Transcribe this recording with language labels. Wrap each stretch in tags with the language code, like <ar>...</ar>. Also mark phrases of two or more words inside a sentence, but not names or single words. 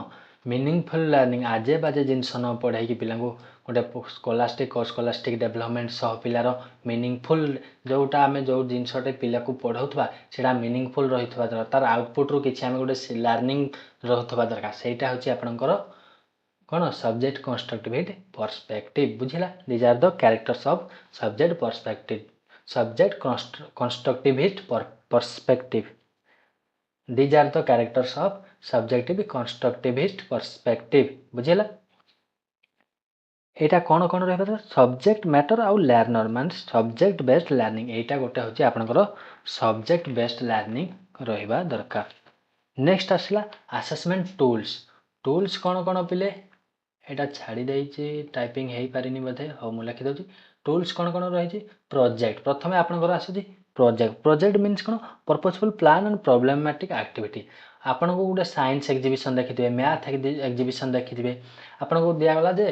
<en>meaningful learning,</en> <or>ଆଜେ ବାଜେ ଜିନିଷ ନ ପଢ଼ାଇକି ପିଲାଙ୍କୁ ଗୋଟେ</or> <en>scholastic development</en> <or>ସହ ପିଲାର ମିନିଂଫୁଲ୍, ଯେଉଁଟା ଆମେ ଯେଉଁ ଜିନିଷଟେ ପିଲାକୁ ପଢ଼ାଉଥିବା ସେଇଟା ମିନିଂଫୁଲ୍ ରହିଥିବା ଦରକାର। ତାର ଆଉଟପୁଟ୍ରୁ କିଛି ଆମେ ଗୋଟେ ଲର୍ଣ୍ଣିଂ ରହୁଥିବା ଦରକାର। ସେଇଟା ହେଉଛି ଆପଣଙ୍କର କ'ଣ?</or> <en>subject constructivist perspective.</en> <or>ବୁଝିଲା?</or> <en>these are the characters of subject perspective. subject constructivist perspective. These are the characters of subjective constructivist perspective.</en> <or>ବୁଝିଲା ଏଇଟା କ'ଣ କ'ଣ ରହିବ</or> <en>subject matter</en> <or>ଆଉ ଲର୍ଣ୍ଣର ମାନେ</or> <en>subject based learning</en> <or>ଏଇଟା ଗୋଟେ ହେଉଛି ଆପଣଙ୍କର</or> <en>subject based learning</en> <or>ରହିବା ଦରକାର। ନେକ୍ସଟ ଆସିଲା</or> <en>assessment tools</en> <or>କ'ଣ କ'ଣ ପିଲେ ଏଇଟା ଛାଡ଼ି ଦେଇଛି ଟାଇପିଂ ହେଇପାରିନି ବୋଧେ ହଉ ମୁଁ ଲେଖିଦେଉଛି ଟୁଲ୍ସ କ'ଣ କ'ଣ ରହିଛି ପ୍ରୋଜେକ୍ଟ ପ୍ରଥମେ ଆପଣଙ୍କର ଆସୁଛି</or> <en>project means</en> <or>କ'ଣ</or> <en>purposeful plan and problematic activity</en> <or>ଆପଣଙ୍କୁ ଗୋଟେ</or> <en>science exhibition</en> <or>ଦେଖିଥିବେ</or> <en>math exhibition</en> <or>ଦେଖିଥିବେ ଆପଣଙ୍କୁ ଦିଆଗଲା ଯେ</or>